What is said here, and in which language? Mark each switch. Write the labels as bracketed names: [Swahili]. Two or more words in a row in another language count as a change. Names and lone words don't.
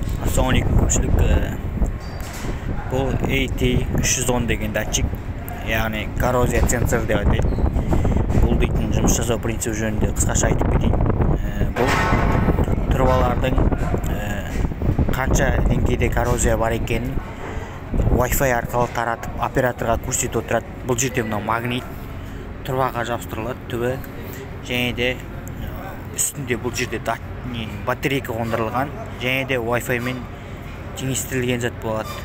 [Uzbek] Assalamualaikum ko'pchilik. Bu AT310 degan datchik, ya'ni korroziya sensor deb ataydi. [Kazakh] Bu deytin жұмыс жасау принципі жөнінде қысқаша айтып кетейін. Бұл трубалардың қанша деңгейде коррозия бар екенін Wi-Fi арқылы таратып операторға көрсетіп отырады. Бұл жерде мына магнит трубаға жабыстырылады түбі, және де үстінде бұл жерде батарейка қондырылған, және де Wi-Fi мен теңестірілген зат болады.